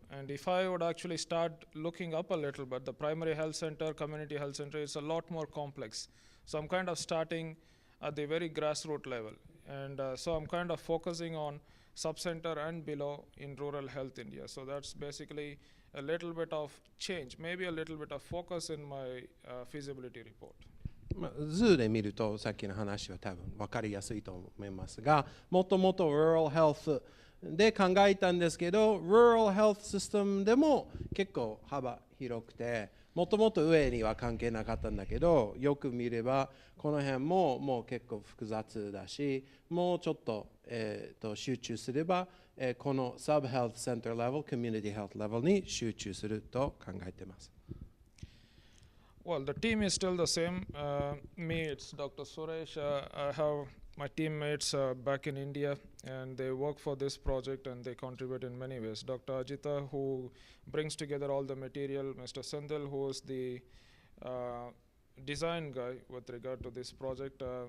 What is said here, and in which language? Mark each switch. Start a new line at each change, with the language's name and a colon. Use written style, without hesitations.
English: And if I would actually start looking up a little bit, the primary health center, community health center is a lot more complex. So I'm kind of starting at the very grassroots level. And so I'm kind of focusing on sub-center and below in rural health India. So that's basically a little bit of change, maybe a little bit of focus in my feasibility report.
Japanese: 図で見るとさっきの話は多分分かりやすいと思いますが、もともと Rural Health で考えたんですけど、Rural Health System でも結構幅広くて、もともと上には関係なかったんだけど、よく見ればこの辺もう結構複雑だし、もうちょっと、集中すれば、この Sub-Health Center Level、Community Health Level に集中すると考えています。
English: Well, the team is still the same. Me, it's Dr. Suresh. I have my teammates back in India, and they work for this project, and they contribute in many ways. Dr. Ajita, who brings together all the material, Mr. Sandil, who is the design guy with regard to this project.